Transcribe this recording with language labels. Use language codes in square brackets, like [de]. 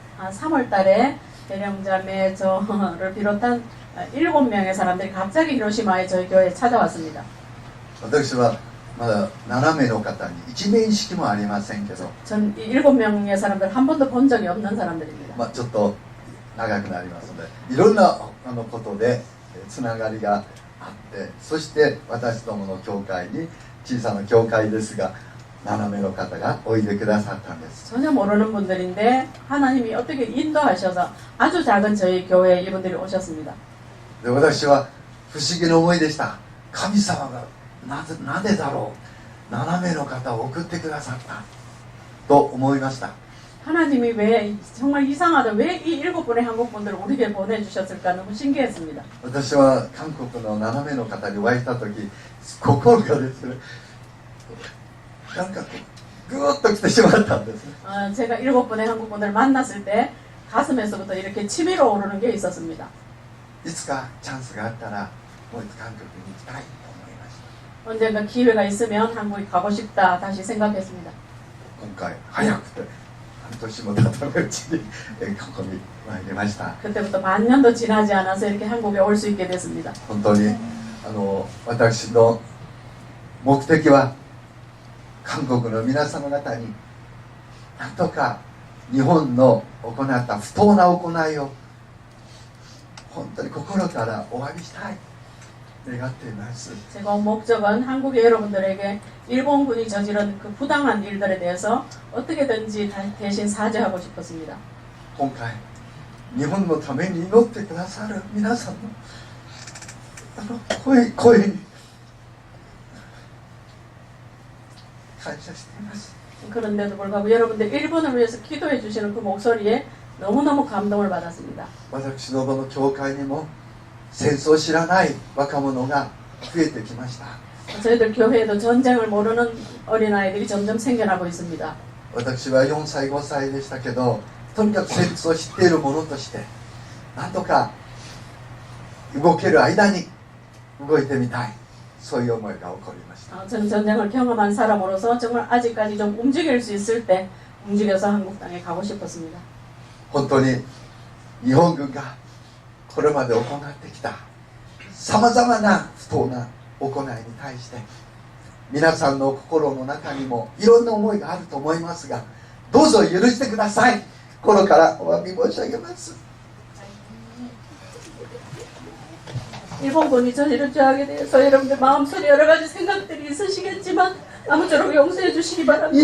[ko] 3월 달에 대령자매 저를 비롯한 7명의 사람들이 갑자기 히로시마에 저희 교회에 찾아왔습니다. [ja] 私はまだ7名の方に一面識もありませんけど、 [ko] 전 이 7명의 사람들 한 번도 본 적이 없는 사람들입니다. [ja] ちょっと長くなりますのでいろんなことでつながりがあって、そして私どもの教会に小さな教会ですが7名の方がおいでくださったんです。 [ko] 전혀 모르는 분들인데 하나님이 어떻게 인도하셔서 아주 작은 저희 교회에 이분들이 오셨습니다. [ja] で私は不思議な思いでした。神様がなぜだろう、7名の方を送ってくださったと思いました。 [ko] 하나님이 왜 정말 이상하다, 왜 이 7분의 한국 분들을 우리에게 보내주셨을까 너무 신기했습니다. [ja] 私は韓国の7名の方にお会いした時心がですね、なんかグーッと来てしまったんですね。 [ko] 제가 7분의 한국 분들을 만났을 때 가슴에서부터 이렇게 치밀어 오르는 게 있었습니다. [ja] いつかチャンスがあったらもう一度韓国に行きたいと思いました。 [ko] 언젠가 기회가 있으면 한국에 가고 싶다 다시 생각했습니다. [ja] 今回早くて半年も経たないうちにここに参りました。 [ko] 그때부터 반년도 지나지 않아서 이렇게 한국에 올 수 있게 됐습니다. [ja] 本当に私の目的は韓国の皆様方になんとか日本の行った不当な行いを本当に心からお詫びしたい願っています。 [ko] 제가 온 목적은 한국의 여러분들에게 일본군이 저지른 그 부당한 일들에 대해서 어떻게든지 대신 사죄하고 싶었습니다. [ja] 今回日本のために祈ってくださる皆さんの声に感謝しています。 [ko] 그런데도 불구하고 여러분들 일본을 위해서 기도해 주시는 그 목소리에 너무너무 감동을 받았습니다. [ja] 私どもの教会にも戦争を知らない若者が増えてきました。 [ko] 저희들 교회에도 전쟁을 모르는 어린아이들이 점점 생겨나고 있습니다. [ja] 私は4歳5歳でしたけど、とにかく戦争を知っている者としてなんとか動ける間に動いてみたい、そういう思いが起こりました。 [ko] 저는 전쟁을 경험한 사람으로서 정말 아직까지 좀 움직일 수 있을 때 움직여서 한국 땅에 가고 싶었습니다. [ja] 本当に日本軍がこれまで行ってきたさまざまな不当な行いに対して皆さんの心の中にもいろんな思いがあると思いますが、どうぞ許してください。心からお詫び申し上げます。 [ko] 일본군이 저지른 죄악에 대해서 여러분들 마음속에 여러 가지 생각들이 있으시겠지만 아무쪼록 용서해 주시기 바랍니다.